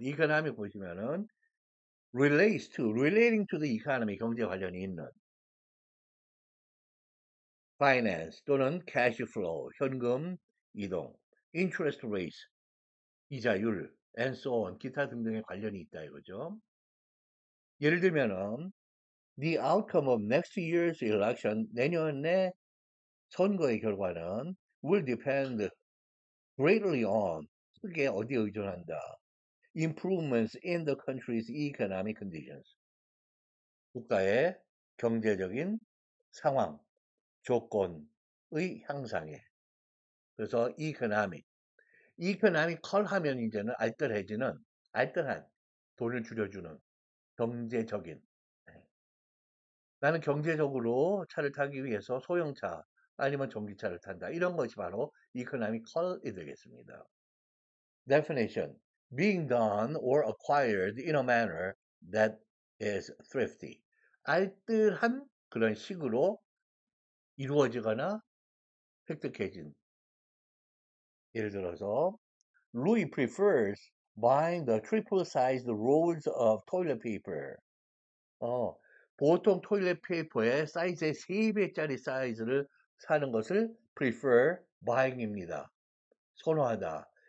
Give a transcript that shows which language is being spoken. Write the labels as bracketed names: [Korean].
[Korean] economic 보시면은 [English] relating to the economy, [Korean] 경제 관련이 있는 finance 또는 [English] cash flow, [Korean] 현금 이동, [English] interest rates, [Korean] 이자율, [English] and so on, [Korean] 기타 등등의 관련이 있다 이거죠. 예를 들면은 [English] the outcome of next year's election, [Korean] 내년의 선거의 결과는 [English] will depend greatly on, [Korean] 크게 어디에 의존한다. [English] improvements in the country's economic conditions. [Korean] 국가의 경제적인 상황, 조건의 향상에. 그래서 economical 하면 이제는 알뜰해지는, 알뜰한, 돈을 줄여주는 경제적인. 네. 나는 경제적으로 차를 타기 위해서 소형차 아니면 전기차를 탄다. 이런 것이 바로 economical이 되겠습니다. [English] Definition: being done or acquired in a manner that is thrifty. [Korean] 알뜰한 그런 식으로 이루어지거나 획득해진. [English] 예를 들어서 Louis prefers buying the triple-sized rolls of toilet paper. [Korean] 보통 토일렛 페이퍼의 사이즈의 3배짜리 사이즈를 사는 것을 [English] prefer buying [Korean] 입니다. 선호하다.